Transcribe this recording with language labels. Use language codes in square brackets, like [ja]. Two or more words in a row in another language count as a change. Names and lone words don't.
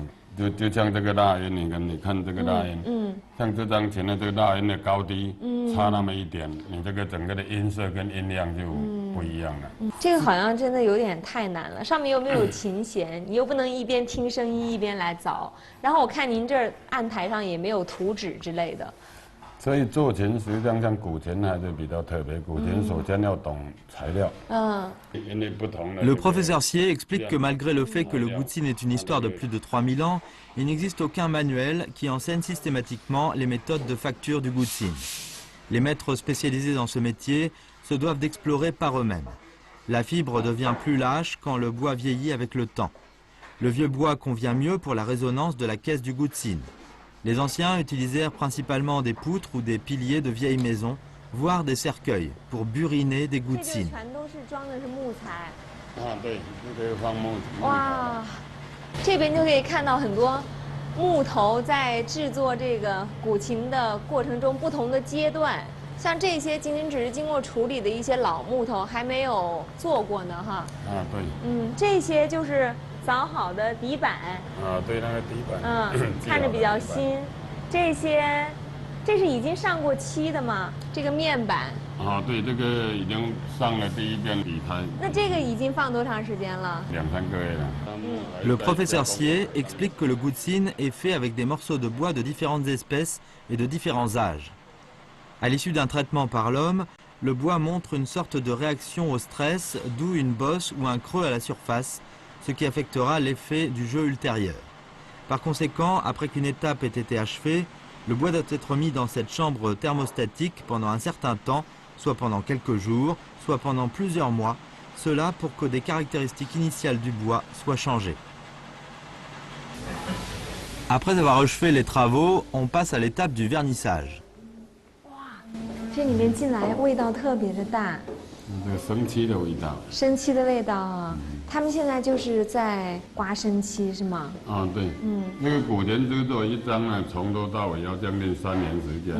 [zh] 就像这个蜡音，你看这个蜡音，像这张琴的这个蜡音的高低差那么一点，你这个整个的音色跟音量就不一样了。这个好像真的有点太难了，上面又没有琴弦，你又不能一边听声音一边来凿。然后我看您这儿案台上也没有图纸之类的。所以做琴实际上像古琴还是比较特别，古琴首先要懂材料。 [fr] Le professeur Xie explique que malgré le fait que le gutsin est une histoire de plus de 3000 ans, il n'existe aucun manuel qui enseigne systématiquement les méthodes de facture du gutsin. Les maîtres spécialisés dans ce métier se doivent d'explorer par eux-mêmes. La fibre devient plus lâche quand le bois vieillit avec le temps. Le vieux bois convient mieux pour la résonance de la caisse du gutsin. Les anciens utilisèrent principalement des poutres ou des piliers de vieilles maisons, voire des cercueils, pour buriner des goutsins. [zh] 哇，这边就可以看到很多木头在制作这个古琴的过程中不同的阶段，像这些仅仅只是经过处理的一些老木头，还没有做过呢，哈。对。这些就是凿好的底板。对，那个底板。看着比较新。这这是已经上过漆的吗？这个面板？啊，对，这个已经上了第一遍底胎。那这个已经放多长时间了？2、3个月了。 [fr] Le professeur Sier explique que le goutsine est fait avec des morceaux de bois de différentes espèces et de différents âges. À l'issue d'un traitement par l'homme, le bois montre une sorte de réaction au stress, d'où une bosse ou un creux à la surface, ce qui affectera l'effet du jeu ultérieur. Par conséquent, après qu'une étape ait été achevée, le bois doit être mis dans cette chambre thermostatique pendant un certain temps, soit pendant quelques jours, soit pendant plusieurs mois, cela pour que des caractéristiques initiales du bois soient changées. Après avoir achevé les travaux, on passe à l'étape du vernissage. [zh] 这里面进来味道特别的大，这个生漆的味道。生漆的味道啊！他们现在就是在刮生漆是吗？啊，对。那个古田制作一张呢，从头到尾要将近3年时间。